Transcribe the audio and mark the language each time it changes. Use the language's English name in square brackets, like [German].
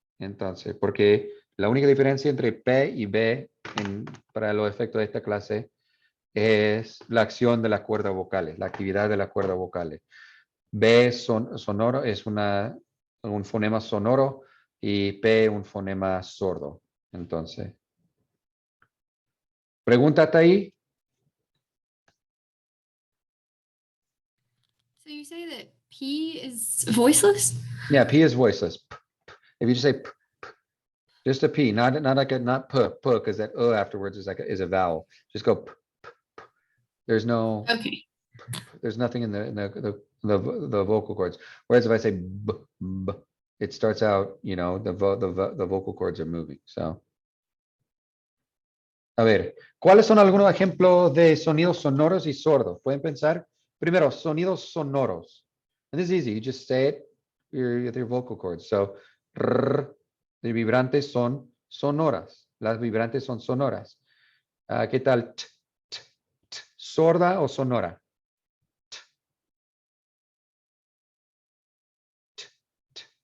[Spanish] Entonces, porque la única diferencia entre P y B para los efectos de esta clase es la acción de las cuerdas vocales, la actividad de las cuerdas vocales. B sonoro es un fonema sonoro y P un fonema sordo. Entonces, ¿pregunta hasta ahí? [English] So you say that P is voiceless? Yeah, P is voiceless. If you just say P, just a P, not P, because that afterwards is a vowel. Just go P, P, P. There's no. Okay. There's nothing in the vocal cords. Whereas if I say B, B, it starts out, the vocal cords are moving. So [Spanish] A ver, ¿cuáles son algunos ejemplos de sonidos sonoros y sordos? Pueden pensar. Primero, sonidos sonoros. [English] And this is easy. You just say it with your vocal cords. [Spanish] So, rrr, los vibrantes son sonoras. Las vibrantes son sonoras. ¿Qué tal? T, t, t. ¿Sorda o sonora? T, t.